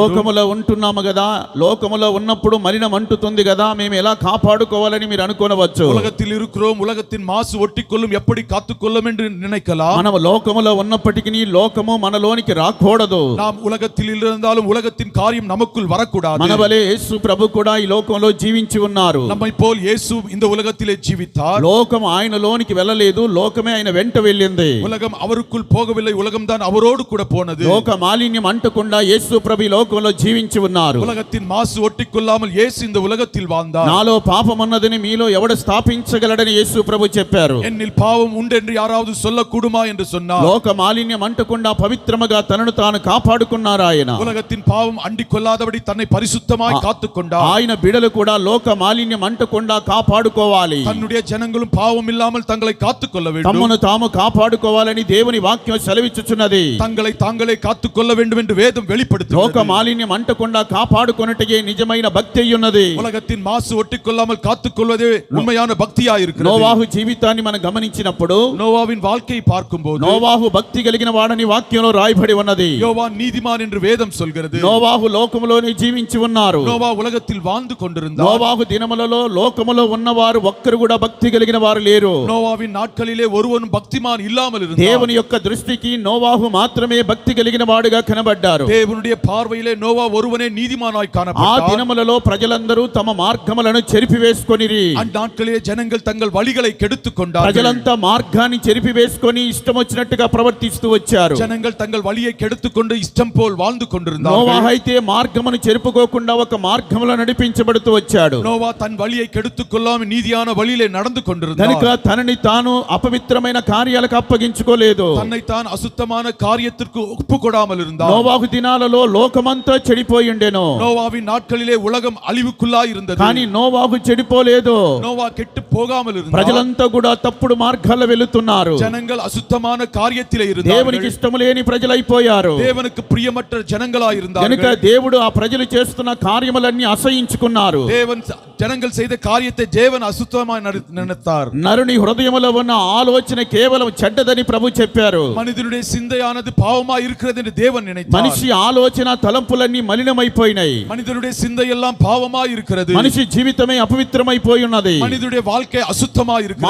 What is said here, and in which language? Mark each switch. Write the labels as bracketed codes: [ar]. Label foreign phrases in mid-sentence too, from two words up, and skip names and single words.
[te] లోకములో ఉంటున్నాము కదా, లోకములో ఉన్నప్పుడు మలినం అంటుతుంది కదా, మేము ఎలా కాపాడుకోవాలని మీరు అనుకోనవచ్చు. [ta] உலகத்தில் இருக்கிறோம், உலகத்தின் மாசு ஒட்டிக்கொள்ளும், எப்படி காத்துக்கொள்ளும் என்று நினைக்கலாம். [te] మనం లోకములో ఉన్నప్పటికీ లోకము మనలోనికి రాకూడదు. [ta] நாம் உலகத்தில் இருந்தாலும் உலகத்தின் காரியம் நமக்குள் வரக்கூடாது. [te] మన వలె యేసు ప్రభు కూడా ఈ లోకంలో జీవించి ఉన్నారు. [ta] நம்மை போல் இயேசு இந்த உலகத்திலே ஜீவித்தார். [te] లోకం ఆయనలోనికి వెళ్ళలేదు, లోకమే ఆయన వెంట వెళ్ళింది. [ta] உலகம் அவருக்குள் போகவில்லை, உலகம் தான் அவரோடு கூட போனது. [te] లోక మాలిన్యం అంటకుండా యేసు ప్రభు ఈ లోకంలో జీవించి ఉన్నారు. [ta] உலகத்தின் மாசு ஒட்டிக்கொள்ளாமல் இயேசு இந்த உலகத்தில் வாழ்ந்தார். [te] నాలో పాపం ఉన్నదని మీలో ఎవడు స్థాపించగలడని యేసు ప్రభు చెప్పారు. [ta] என்னில் பாவம் உண்டு என்று யாராவது சொல்லக்கூடுமா என்று சொன்னார். [te] లోక మాలిన్యం అంటకుండా పవిత్రముగా తనను తాను కాపాడుకున్నారు ఆయన. [ta] உலகத்தின் பாவம் அண்டிக்கொள்ளாதபடி தன்னை பரிசுத்தமாய் காத்துக்கொண்டார். [te] ఆయన బిడలు కూడా లోక మాలిన్యం అంటకుండా కాపాడుకోవాలి. [ta] தன்னுடைய ஜனங்களும் பாவம் இல்லாமல் தங்களை காத்துக்கொள்ள வேண்டும். [te] తమను తాము కాపాడుకోవాలని దేవుని వాక్యం సెలవిచ్చుచున్నది. [ta] தங்களை தாங்களே காத்துக்கொள்ள வேண்டும் என்று வேதம் [te] లోక [ta] வெளிப்படுத்துகிறது. [te] మాలిన్యం అంటకుండా కాపాడుకొనుటయే నిజమైన భక్తి అయ్యున్నది. [ta] உலகத்தின் மாசு ஒட்டிக்கொள்ளாமல் காத்துக்கொள்வதே உண்மையான பக்தியாய் இருக்கிறது. [te] నోవాహు జీవితాన్ని మనం గమనించినప్పుడు [ta] நோவாவின் வாழ்க்கையை பார்க்கும்போது [te] నోవాహు భక్తి కలిగిన వాడని వాక్యంలో రాయబడి ఉన్నది. [ta] யோவான் நீதிமான் என்று வேதம் சொல்கிறது. [te] నోవాహు లోకములోనే జీవించి ఉన్నారు. [ta] நோவா உலகத்தில் வாழ்ந்து கொண்டிருந்தார். [te] నోవాహు దినములలో లోకములో ఉన్నవారు ఒక్కరు కూడా భక్తి కలిగిన వారు లేరు. [ta] நோவாவின் நாட்களிலே ஒருவனும் பக்திமான் இல்லாமல் இருந்தார். [te] దేవుని యొక్క దృష్టికి నోవాహు మాత్రమే భక్తి కలిగిన వాడుగా కనబడ్డారు. [ta] தேவனுடைய பார்வையிலே நோவா ஒருவனே நீதிமானாய் [te] ఆ [ta] காணப்பட்டார். [te] దినములలో ప్రజలందరూ తమ మార్గములను చెరిపివేసుకొనిరి. [ta] அந்நாட்களிலே ஜனங்கள் தங்கள் வழிகளை கெடுத்துக் கொண்டார்கள். [te] ప్రజలంతా మార్గాన్ని చెరిపివేసుకొని ఇష్టం వచ్చినట్టుగా ప్రవర్తిస్తూ వచ్చారు. [ta] ஜனங்கள் தங்கள் வழியை கெடுத்துக்கொண்டு இஷ்டம் போல் வாழ்ந்து கொண்டிருந்தார்கள். [te] నోవాహు అయితే మార్గమును చెరుపుకోకుండా ఒక మార్గములో నడిపించబడుతూ వచ్చాడు. [ta] நோவா தன் வழியை கெடுத்துக் கொள்ளாமல் நீதியான வழியிலே நடந்து [te] కనుక [ta] கொண்டிருந்தார். [te] తనని తాను అపవిత్రమైన కార్యాలకు అప్పగించుకోలేదు. [ta] தன்னைத்தான் அசுத்தமான காரியத்திற்கு ஒப்புக்கொடாமல் இருந்தார். [te] నోవాహు దినాలలో లోకమంతా చెడిపోయి ఉండెను. [ta] நோவாவின் நாட்களிலே உலகம் அழிவுக்குள்ளாய் இருந்தது. [te] కానీ నోవాహు చెడిపోలేదు. [ta] நோவா கெட்டு போகாமல் இருந்தார். [te] ప్రజలంతా కూడా తప్పుడు మార్గాల్లో వెళుతున్నారు. [ta] ஜனங்கள் அசுத்தமான காரியத்திலே [te] దేవునికి [ta] இருந்தார்கள். [te] ఇష్టం లేని ప్రజలైపోయారు. [ta] தேவனுக்கு பிரியமற்ற ஜனங்களாய் [te] కనుక [ta] இருந்தார்கள். [te] దేవుడు ఆ ప్రజలు చేస్తున్న కార్యములన్నీ అసహించుకున్నారు. [ta] தேவன் ஜனங்கள் செய்த காரியத்தை தேவன் அசுத்தமாய் நினைத்தார். [te] నరుని హృదయములో ఉన్న ఆలోచన కేవలం చెడ్డదని ప్రభు చెప్పారు. [ta] மனிதனுடைய சிந்தையானது பாவமாய் இருக்கிறது என்று தேவன் நினைத்தார். [te] మనిషి ఆలోచన తలంపులన్నీ మలినమైపోయినాయి. [ta] மனிதனுடைய சிந்தை எல்லாம் பாவமாய் இருக்கிறது. [te] మనిషి జీవితమే అపవిత్రమైపోయి ఉన్నది. [ta] மனிதனுடைய வாழ்க்கை அசுத்தமாய் இருக்கிறது.